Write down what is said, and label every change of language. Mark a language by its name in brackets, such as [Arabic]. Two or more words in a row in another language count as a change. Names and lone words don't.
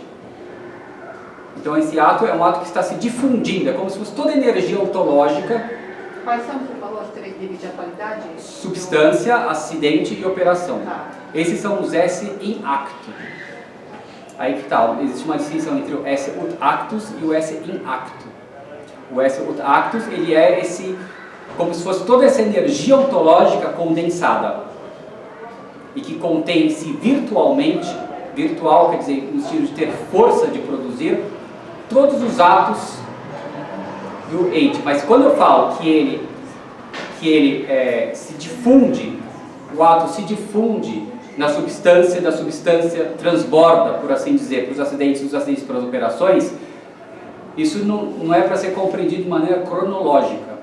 [Portuguese] Então esse ato é um ato que está se difundindo, é como se fosse toda a energia ontológica. Quais são, você falou, os 3 níveis de atualidade? Substância, acidente e operação. Tá. Esses são os S [Latin] in acto. [Portuguese] Aí que tal? Existe uma distinção entre o S [Latin] ut actus [Portuguese] e o S [Latin] in acto. [Portuguese] O S [Latin] ut actus, [Portuguese] ele é como se fosse toda essa energia ontológica condensada e que contém-se virtualmente, virtual quer dizer no sentido de ter força de produzir todos os atos do ente. Mas quando eu falo que ele se difunde, o ato se difunde na substância, da substância transborda, por assim dizer, para os acidentes, dos acidentes para as operações, isso não é para ser compreendido de maneira cronológica.